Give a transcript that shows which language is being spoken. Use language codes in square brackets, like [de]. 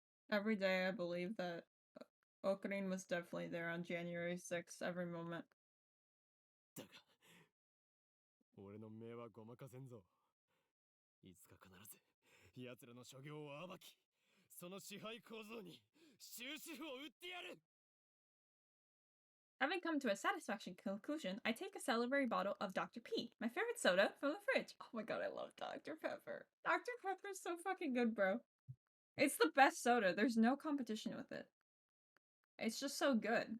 [en] Every day I believe that Okurin was definitely there on January 6th, every moment. [ja] だが、俺の目はごまかせんぞ。いつか必ず奴らの所業を暴き、その支配構造に終止符を打ってやる。 [en] Having come to a satisfactory conclusion, I take a celebratory bottle of Dr. P, my favorite soda, from the fridge. Oh my god, I love Dr. Pepper. Dr. Pepper is so fucking good, bro. It's the best soda. There's no competition with it. It's just so good.